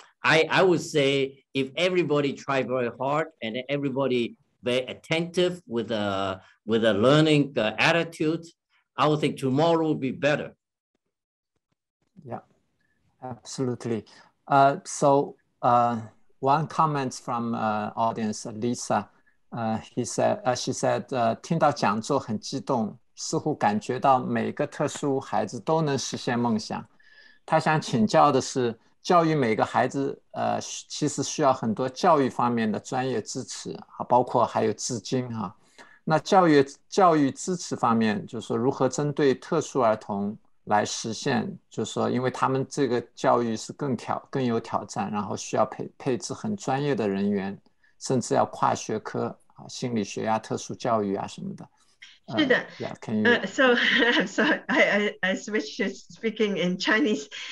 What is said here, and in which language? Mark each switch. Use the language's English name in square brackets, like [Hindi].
[English] I would say if everybody try very hard and everybody very attentive with a learning attitude, I would think tomorrow will be better. Yeah, absolutely. So one comment from audience, Lisa, she said, [Chinese] 听到讲座很激动。似乎感觉到每个特殊孩子都能实现梦想。他想请教的是，教育每个孩子，其实需要很多教育方面的专业支持，包括还有资金那教育支持方面，就是说如何针对特殊儿童来实现，就是说，因为他们这个教育是更有挑战，然后需要配置很专业的人员，甚至要跨学科啊，心理学呀、特殊教育啊什么的。是的。 [English] Yeah, can you? So I switched to speaking in Chinese.